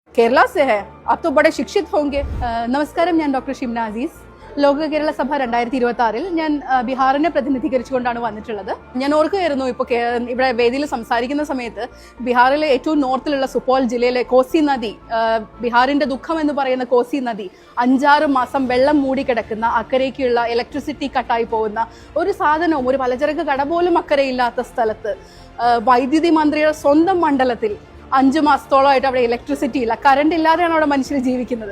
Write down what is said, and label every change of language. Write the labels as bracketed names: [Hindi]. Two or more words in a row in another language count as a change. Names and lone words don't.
[Hindi] केरला से है, आप तो बड़े शिक्षित होंगे। [Malayalam] നമസ്കാരം, ഞാൻ ഡോക്ടർ ഷിംന അസീസ്. ലോക കേരള സഭ 2026 ഞാൻ ബീഹാറിനെ പ്രതിനിധീകരിച്ചുകൊണ്ടാണ് വന്നിട്ടുള്ളത്. ഞാൻ ഓർക്കുകയായിരുന്നു ഇപ്പോൾ ഇവിടെ വേദിയിൽ സംസാരിക്കുന്ന സമയത്ത് ബീഹാറിലെ ഏറ്റവും നോർത്തിലുള്ള സുപോൾ ജില്ലയിലെ കോസി നദി, ബീഹാറിന്റെ ദുഃഖം എന്ന് പറയുന്ന കോസി നദി 5-6 മാസം വെള്ളം മൂടിക്കിടക്കുന്ന, അക്കരയ്ക്കുള്ള ഇലക്ട്രിസിറ്റി കട്ടായി പോകുന്ന ഒരു സാധനവും, ഒരു പലചരക്ക് കട പോലും അക്കരയില്ലാത്ത സ്ഥലത്ത്, വൈദ്യുതി മന്ത്രിയുടെ സ്വന്തം മണ്ഡലത്തിൽ 5 മാസത്തോളമായിട്ട് അവിടെ ഇലക്ട്രിസിറ്റി ഇല്ല, കറണ്ട് ഇല്ലാതെയാണ് അവിടെ മനുഷ്യർ ജീവിക്കുന്നത്.